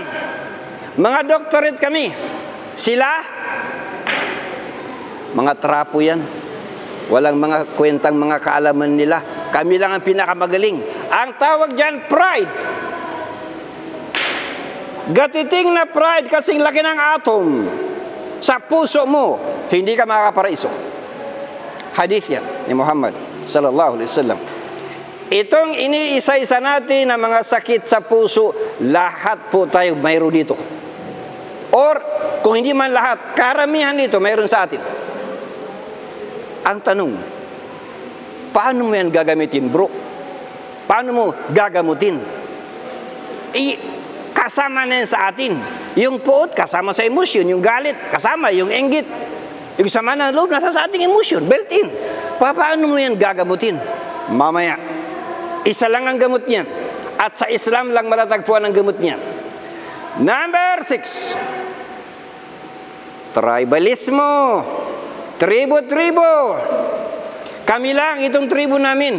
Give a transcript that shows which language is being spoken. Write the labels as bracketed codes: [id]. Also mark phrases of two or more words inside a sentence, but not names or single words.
[tl] Mga doctorate kami. Sila, mga trapo yan. Walang mga kwentang mga kaalaman nila. Kami lang ang pinakamagaling. Ang tawag dyan, pride. Gatiting na pride kasing laki ng atom. Sa puso mo, hindi ka makakaparaiso. Hadith yan ni Muhammad [ar] صلى الله عليه وسلم. [tl] Itong iniisa-isa natin na mga sakit sa puso, lahat po tayo mayroon dito. Or, kung hindi man lahat, karamihan dito mayroon sa atin. Ang tanong, paano mo yan gagamitin, bro? Paano mo gagamutin? Kasama na yan sa atin. Yung puot, kasama sa emosyon. Yung galit, kasama. Yung inggit, yung sama ng loob, nasa sa ating emosyon. [en] Built in. [tl] Paano mo yan gagamutin? Mamaya. Isa lang ang gamot niyan. At sa Islam lang matatagpuan ang gamot niyan. Number 6. Tribalismo. Tribo-tribo. Kami lang, itong tribo namin.